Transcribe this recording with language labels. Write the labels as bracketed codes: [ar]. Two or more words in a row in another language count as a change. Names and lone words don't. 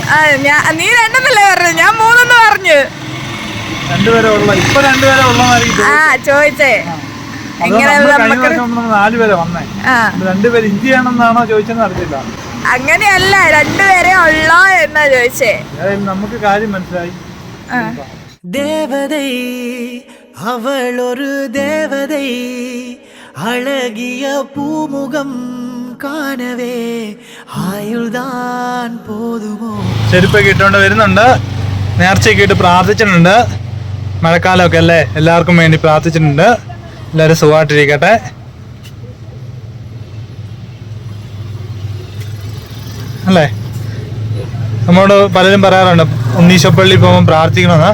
[ml] നീ 2 പറഞ്ഞു, ഞാൻ 3 പറഞ്ഞു. 2 പേരെ ഉള്ള, ഇപ്പൊ 2 പേരെ ഉള്ളോന്നായിരിക്കും ചോദിച്ചേ. 4 പേരെ വന്നേ, 2 പേര് ഇന്ത്യ ആണെന്നാണോ ചോദിച്ചെന്ന് അറിയില്ല. അങ്ങനെയല്ല, 2 പേരെ ഉള്ളോ എന്നാ ചോദിച്ചേ. നമുക്ക് കാര്യം മനസ്സിലായി. [ta] தேவதை அவள் ஒரு தேவதை அழகிய பூமுகம் காணவே ஆயுள்தான் போதுமோ. [ml] ചെരുപ്പൊക്കെ ഇട്ടുകൊണ്ട് വരുന്നുണ്ട്. നേർച്ചയൊക്കെ ഇട്ട് പ്രാർത്ഥിച്ചിട്ടുണ്ട്. മഴക്കാലമൊക്കെ അല്ലേ, എല്ലാവർക്കും വേണ്ടി പ്രാർത്ഥിച്ചിട്ടുണ്ട്. എല്ലാവരും സുഖമായിട്ടിരിക്കട്ടെ. അല്ലേ, നമ്മോട് പലരും പറയാറുണ്ട് ഉണ്ണീശപ്പള്ളി പോകുമ്പോൾ പ്രാർത്ഥിക്കണമെന്ന്.